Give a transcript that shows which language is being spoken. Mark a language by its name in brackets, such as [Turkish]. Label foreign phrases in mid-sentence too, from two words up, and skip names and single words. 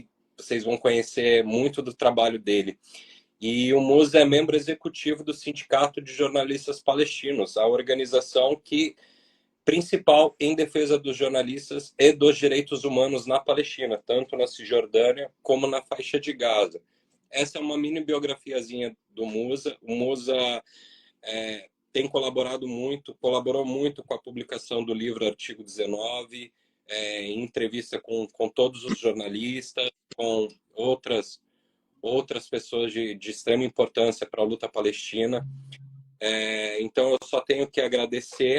[Portuguese] Vocês vão conhecer muito do trabalho dele. E o Musa é membro executivo do Sindicato de Jornalistas Palestinos, a organização principal em defesa dos jornalistas e dos direitos humanos na Palestina, tanto na Cisjordânia como na faixa de Gaza. Essa é uma mini biografiazinha do Musa. O Musa colaborou muito com a publicação do livro Artigo 19, em entrevista com todos os jornalistas, com outras pessoas de extrema importância para a luta palestina. Então, eu só tenho que agradecer.